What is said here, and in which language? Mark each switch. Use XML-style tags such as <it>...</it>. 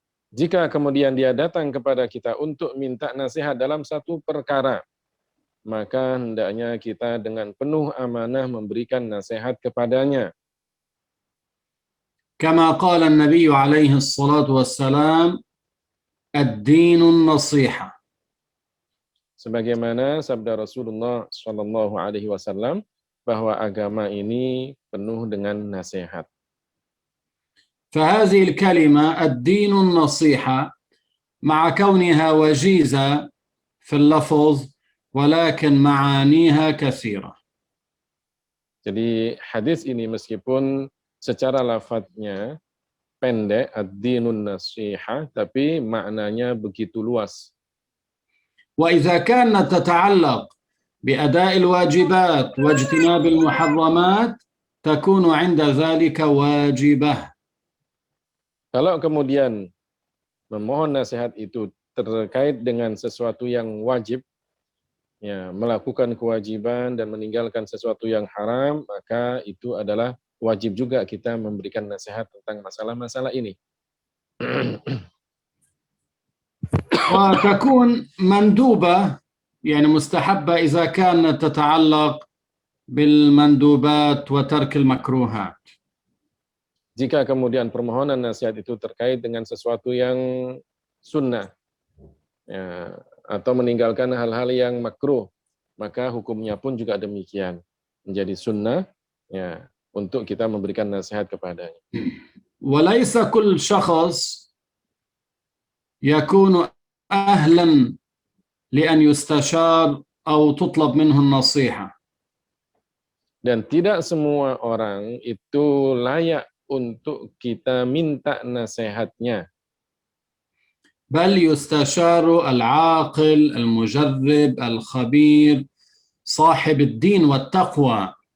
<id>Jika kemudian dia datang kepada kita untuk minta nasihat dalam satu perkara, maka hendaknya kita dengan penuh amanah memberikan nasihat kepadanya.</id> <ar>كما قال النبي عليه الصلاة والسلام الدين النصيحة.</ar> <id>Sebagaimana sabda Rasulullah Shallallahu Alaihi Wasallam bahwa agama ini penuh dengan nasihat.</id> <ar>فهذه الكلمة الدين النصيحة مع كونها وجيزة في اللفظ ولكن معانيها كثيرة.</ar> <id>Jadi hadis ini meskipun secara lafadznya pendek,</id> <ar>ad-dinun nasiha,</ar> <id>tapi maknanya begitu luas.</id> <ar>وإذا كانت تتعلق بأداء الواجبات واجتناب المحرمات تكون عند ذلك واجبة.</ar> <id>Kalau kemudian memohon nasihat itu terkait dengan sesuatu yang wajib, ya, melakukan kewajiban dan meninggalkan sesuatu yang haram, maka itu adalah wajib juga kita memberikan nasihat tentang masalah-masalah ini.</id> <ar>وتكون مندوبة يعني مستحبة إذا كانت تتعلق بالمندوبات وترك المكروهات.</ar> <id>Jika kemudian permohonan nasihat itu terkait dengan sesuatu yang sunnah, ya, atau meninggalkan hal-hal yang makruh, maka hukumnya pun juga demikian, menjadi sunnah, ya, untuk kita memberikan nasihat kepadanya.</id> <ar>وليس كل شخص يكون أهلا لأن يستشار أو تطلب منه النصيحة.</ar> <id>Dan tidak semua orang itu layak untuk kita minta nasihatnya.</id> <ar>بل يستشار العاقل المجرب الخبير صاحب الدين والتقوى.</ar>